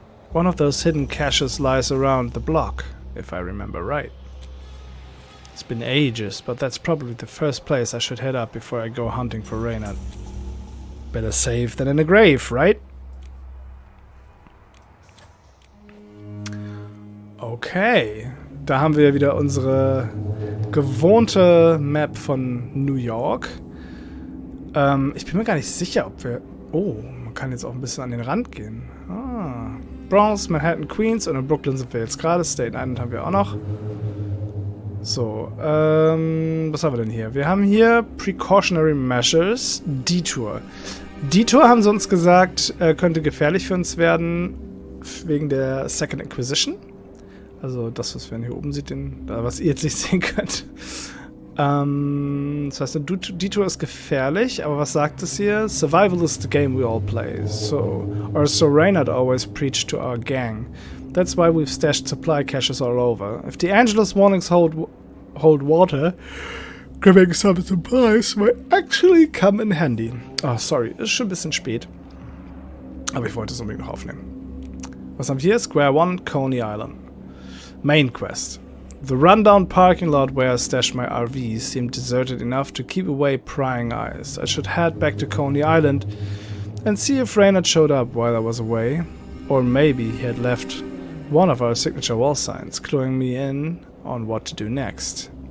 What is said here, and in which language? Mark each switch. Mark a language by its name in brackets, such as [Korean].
[English] One of those hidden caches lies around the block, if I remember right. It's been ages, but that's probably the first place I should head up before I go hunting for Reynard. Better safe than in a grave, right? [German] Okay, da haben wir wieder unsere gewohnte Map von New York. Ich bin mir gar nicht sicher, ob wir... Oh, man kann jetzt auch ein bisschen an den Rand gehen. Bronx, Manhattan, Queens und in Brooklyn sind wir jetzt gerade. Staten Island haben wir auch noch. So, was haben wir denn hier? Wir haben hier Precautionary Measures, Detour. Detour, haben sie uns gesagt, könnte gefährlich für uns werden, wegen der Second Inquisition. Also das, was wir hier oben seht, was ihr jetzt nicht sehen könnt. Das heißt, Detour ist gefährlich, aber was sagt es hier? [English] Survival is the game we all play. So Reynard always preached to our gang. That's why we've stashed supply caches all over. If D'Angelo's warnings hold water, grabbing some supplies might actually come in handy. [German] Oh, sorry, ist schon ein bisschen spät. Aber ich wollte es unbedingt noch aufnehmen. Was haben wir hier? Square One, Coney Island. [English] Main quest. The rundown parking lot where I stashed my RV seemed deserted enough to keep away prying eyes. I should head back to Coney Island and see if Reynard showed up while I was away. Or maybe he had left one of our signature wall signs, cluing me in on what to do next.